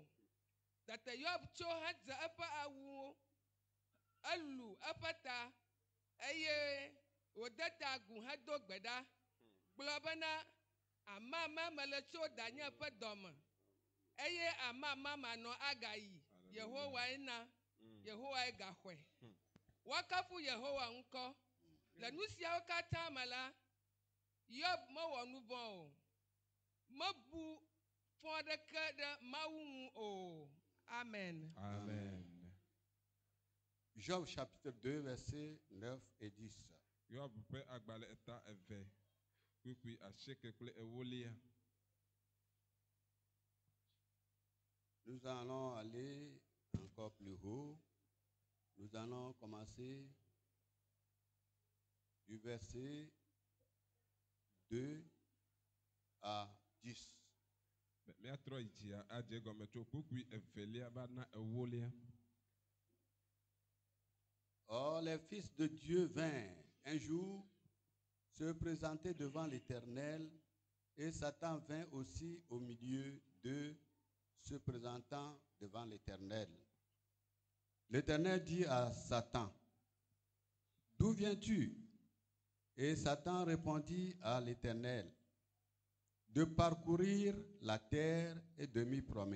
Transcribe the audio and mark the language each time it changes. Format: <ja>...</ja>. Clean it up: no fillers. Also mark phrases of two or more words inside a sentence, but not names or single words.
<ee>Tete Yob tso hedze eƒe awuwo, elu eƒe ta, eye wòde ta agu hedo gbe ɖa, gblɔ bena amama mele tso danye ƒe dɔ me, eye amama manɔ agayi, Yehowae na, Yehowae gaxɔe. Woakafu Yehowa ŋkɔ. Le nu siawo katã me la, Yob mewɔ nu vɔ̃ o, mebu fɔ aɖeke ɖe Mawu ŋu o. Amen. Amen.</ee> <fr>Job chapitre 2, versets 9 et 10.</fr> <ee>Yob ƒe agbalẽ eta eve kpukpui asieke kple ewolia.</ee> <fr>Nous allons aller encore plus haut. Nous allons commencer du verset 2 à 10.</fr> <ee>Míatrɔ yi dzia adze gɔme tso kpukpui evelia va na ewolia.</ee> <fr>Or, les fils de Dieu vinrent un jour se présenter devant l'Éternel, et Satan vint aussi au milieu d'eux, se présentant devant l'Éternel. L'Éternel dit à Satan, « D'où viens-tu » Et Satan répondit à l'Éternel, « De parcourir la terre et de m'y promener.</fr>